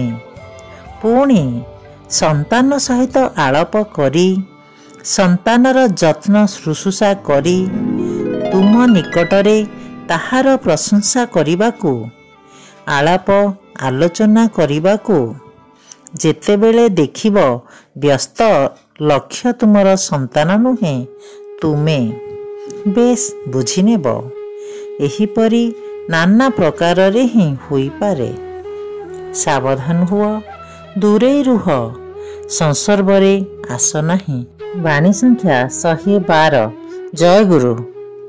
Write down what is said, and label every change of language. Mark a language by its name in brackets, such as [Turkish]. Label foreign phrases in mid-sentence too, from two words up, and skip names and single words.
[Odia] ପୁଣି ସନ୍ତାନ ସହିତ ଆଳାପ କରି ସନ୍ତାନର ଯତ୍ନ ଶୁଶ୍ରୂଷା କରି ତୁମ ନିକଟରେ ତାହାର ପ୍ରଶଂସା କରିବାକୁ ଆଳାପ ଆଲୋଚନା କରିବାକୁ ଯେତେବେଳେ ଦେଖିବ ବ୍ୟସ୍ତ, ଲକ୍ଷ୍ୟ ତୁମର ସନ୍ତାନ ନୁହେଁ ତୁମେ ବେଶ ବୁଝିନେବ। ଏହିପରି ନାନା ପ୍ରକାର ରେ ହିଁ ହୋଇ ପାରେ। ସାବଧାନ ହୁଅ, ଦୂରେ ରୁହ, ସଂସର୍ଗ ରେ ଆସ ନାହିଁ। ବାଣୀ ସଂଖ୍ୟା 112। ଜୟ ଗୁରୁ।